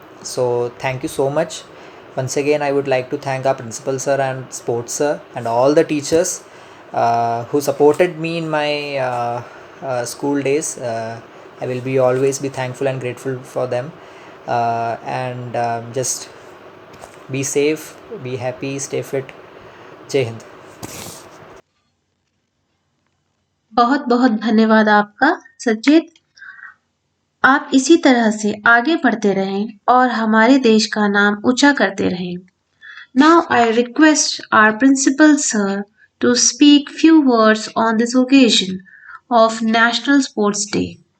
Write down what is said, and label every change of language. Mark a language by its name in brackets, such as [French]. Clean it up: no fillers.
[English] So thank you so much. Once again, I would like to thank our principal sir and sports sir and all the teachers who supported me in my school days. I will be always be thankful and grateful for them. And just be safe, be happy, stay fit. Jai Hind. [Hindi] बहुत बहुत धन्यवाद आपका सचेत। आप इसी तरह से आगे बढ़ते रहें और हमारे देश का नाम ऊंचा करते रहें। [English] Now I request our principal sir to speak few words on this occasion of National Sports Day.